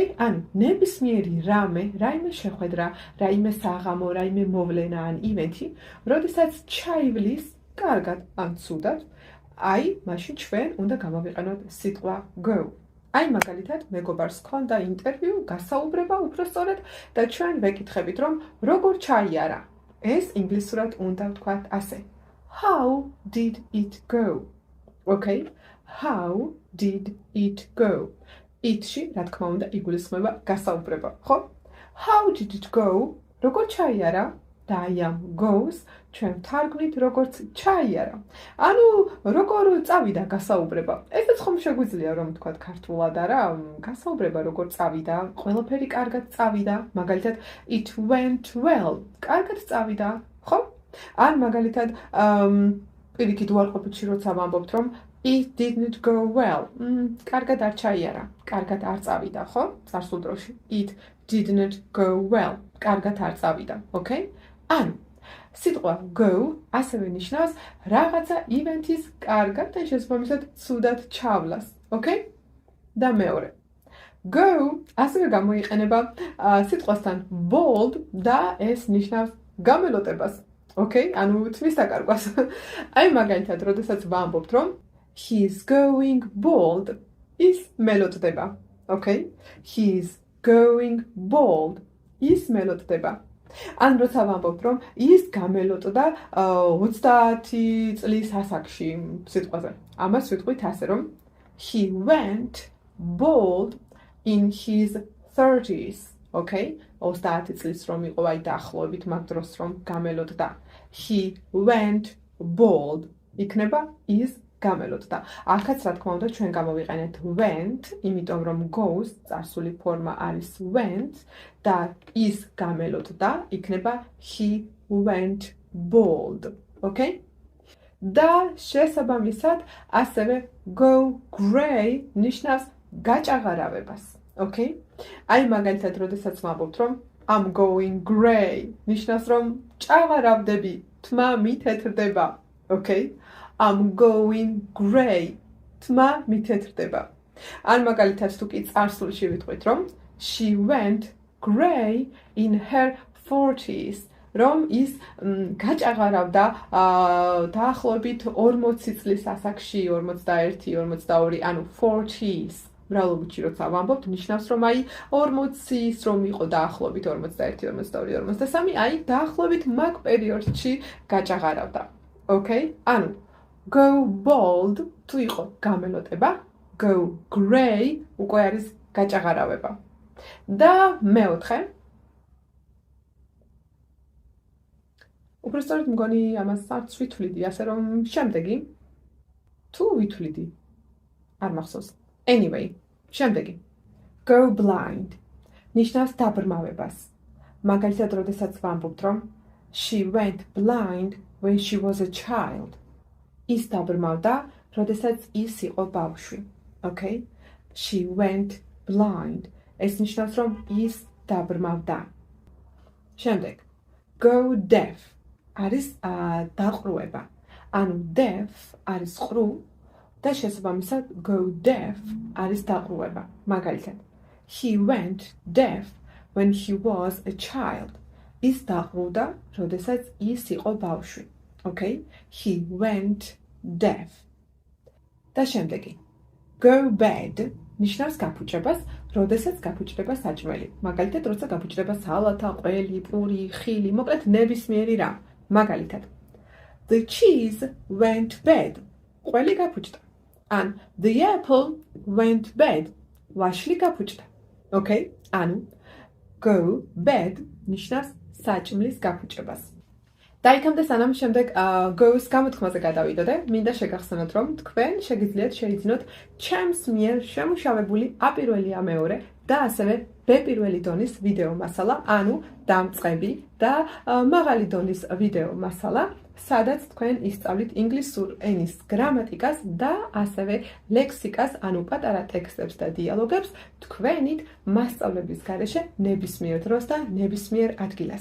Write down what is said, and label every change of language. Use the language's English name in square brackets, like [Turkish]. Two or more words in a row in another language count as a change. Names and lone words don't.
[Georgian] ანუ ნებისმიერი რაიმე შეხვედრა, რაიმე საღამო, რაიმე მოვლენა ან ივენთი, როდესაც ჩაივლის კარგად ან ცუდად, აი, მაშინ ჩვენ უნდა გამოვიყენოთ სიტყვა go. აი, მაგალითად, მეგობარს ჰქონდა ინტერვიუ, გასაუბრება უბრალოდ და ჩვენ ვეკითხებით, რომ როგორ ჩაიარა. ეს ინგლისურად უნდა ვთქვათ ასე. [English] How did it go? Okay? How did it go? [Georgian] It-ში, რა თქმა უნდა, იგულისხმება გასაუბრება, ხო? [English] How did it go? [Georgian] როგორ ჩაიარა? და აი ამ goes ჩვენ ვთარგმნით როგორც ჩაიარა. ანუ როგორ წავიდა გასაუბრება. ესეც ხომ შეგვიძლია რომ ვთქვათ ქართულად არა, გასაუბრება როგორ წავიდა, ყველაფერი კარგად წავიდა, მაგალითად [English] it went well. [Georgian] კარგად წავიდა, ხო? ან მაგალითად პირიქით უარყოფითში როცა ვამბობთ რომ [English] it didn't go well. [Georgian] კარგად არ ჩაიარა, კარგად არ წავიდა, ხო? წარსულ დროში [English] it didn't go well. [Georgian] კარგად არ წავიდა, okay? ანუ სიტყვა go ასევე ნიშნავს რაღაცა ივენთის კარგად და შესაბამისად ცუდად ჩავლას, okay? და მეორე. Go ასევე გამოიყენება სიტყვასთან bold და ეს ნიშნავს გამელოტებას, okay? ანუ თმის დაკარგვას. აი მაგალითად, როდესაც ვამბობთ რომ [English] he's going bold, [Georgian] ის მელოტდება, okay? [English] He's going bold, [Georgian] ის მელოტდება. ან როცა ვამბობთ რომ ის გამელოტდა 30 წლის ასაკში სიტყვაზე. ამას ვიტყვით ასე რომ [English] he went bold in his 30s, [Georgian] okay? 30 წლის რომ იყო აი დაახლოებით მაგ დროს რომ გამელოტდა. [English] He went bold. [Georgian] იქნება is გამელოტდა. აქაც რა თქმა უნდა ჩვენ გამოვიყენეთ went, იმიტომ რომ goes წარსული ფორმა არის went და is გამელოტდა, იქნება [English] he went bold. [Georgian] Okay? და შესაბამისად ასევე [English] go grey [Georgian] ნიშნავს გაჭაღარავებას. Okay? აი მაგალითად, როდესაც ვამბობთ რომ [English] I'm going grey, [Georgian] ნიშნავს რომ ჭაღარავდები, თმა მითეთრდება. Okay? [English] I'm going grey. [Georgian] თმა მითეთრდება. ან მაგალითად თუ კი წარსულში ვიტყვით რომ [English] she went grey in her 40s. [Georgian] რომ ის გაჭაღარავდა დაახლოებით 40 წლის ასაკში, 41, 42, ანუ 40s. მრავლობითში როცა ვამბობთ, ნიშნავს რომ აი 40-ის რომ იყო დაახლოებით 41, 42, 43, აი დაახლოებით მაგ პერიოდში გაჭაღარავდა. Okay? ანუ [English] go bold [Georgian] თუ იყო გამელოტება, [English] go grey [Georgian] უკვე არის გაჭაღარავება. და მეოთხე. უბრალოდ მგონი ამას არც ვითვლიდი, ასე რომ შემდეგი თუ ვითვლიდი. არ მახსოვს. Anyway, შემდეგი. [English] Go blind. [Georgian] ნიშნავს დაბრმავებას. მაგალითად, როდესაც ვამბობთ რომ [English] she went blind when she was a child. [Georgian] ის დაბრმავდა, როდესაც ის იყო ბავშვი. [English] Okay? She went blind. [Georgian] ეს ნიშნავს, რომ ის დაბრმავდა. შემდეგ. [English] Go deaf. [Georgian] არის დაყრუება. ანუ deaf არის ყრუ და შესაბამისად [English] go deaf [Georgian] არის დაყრუება. მაგალითად, [English] he went deaf when he was a child. [Georgian] ის დაყრუდა, როდესაც ის იყო ბავშვი. [English] Okay? He went deaf. [Georgian] და შემდეგი. [English] Go bad [Georgian] ნიშნავს გაფუჭებას, როდესაც გაფუჭდება საჭმელი. მაგალითად, როცა გაფუჭდება სალათა, ყველი, პური, ხილი, მოკლედ ნებისმიერი რამ. მაგალითად. [English] The cheese went bad. [Georgian] ყველი გაფუჭდა. [English] And the apple went bad. [Georgian] ვაშლი გაფუჭდა. Okay? ანუ [English] go bed [Georgian] ნიშნავს საჭმლის გაფუჭებას. და იქამდე სანამ შემდეგ go-ს გამოთქმაზე გადავიდოდე, მინდა შეგახსენოთ, რომ თქვენ შეგიძლიათ შეიძინოთ ჩემს მიერ შემუშავებული აპირველი ამეორე და ასევე ბ-პირველი დონის ვიდეო მასალა, ანუ დამწყები და მაღალი დონის ვიდეო მასალა, სადაც თქვენ ისწავლით ინგლისურ ენის გრამატიკას და ასევე ლექსიკას, ანუ პატარა ტექსტებს და დიალოგებს თქვენით მასწავლების გარეშე ნებისმიერ დროს და ნებისმიერ ადგილას.